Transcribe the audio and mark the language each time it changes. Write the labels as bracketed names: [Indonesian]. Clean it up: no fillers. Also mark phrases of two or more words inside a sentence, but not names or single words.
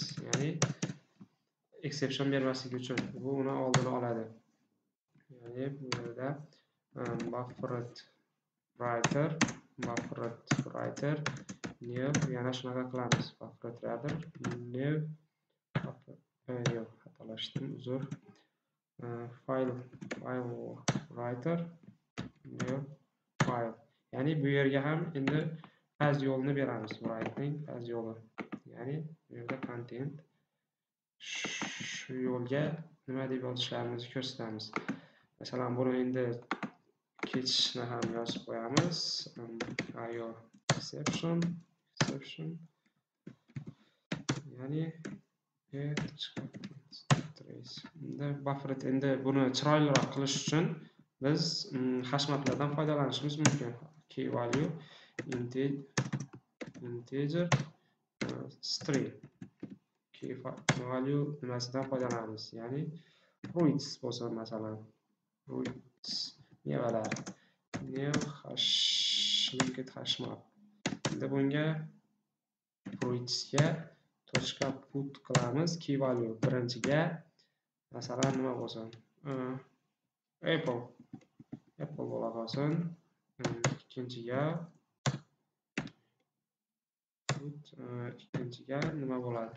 [Uzbek] Ya'ni exception bermasligi uchun bu uni oldini oladi. Ya'ni bu yerda [English] Buffered writer new, [Uzbek] yana shunaqa qilamiz. [English] Buffered writer new [Uzbek] xatolashdim, uzr. [English] File writer new file. [Uzbek] Ya'ni bu yerga ham endi path yo'lini beramiz. Write'ning path yo'li. Ya'ni bu yerda content shu yo'lga nima deb yozishlarimizni ko'rsatamiz. Masalan, buni endi cache'ni ham yozib qo'yamiz. [English] IO exception. Ya'ni trace. [Uzbek] Endi buni chiroyliroq qilish uchun biz hashmatlardan foydalanishimiz mumkin. [English] Key value integer string. Key value [Uzbek] nimasidan foydalanamiz? Ya'ni fruits bo'lsa masalan. fruits mevalar. [English] New hash linked hash map. [Uzbek] Endi bunga fruitsga tochka put qilamiz. [English] Key value [Uzbek] birinchiga masalan nima bo'lsin? Apple bo'la qolsin. Ikkinchiga ikkinchiga nima bo'ladi?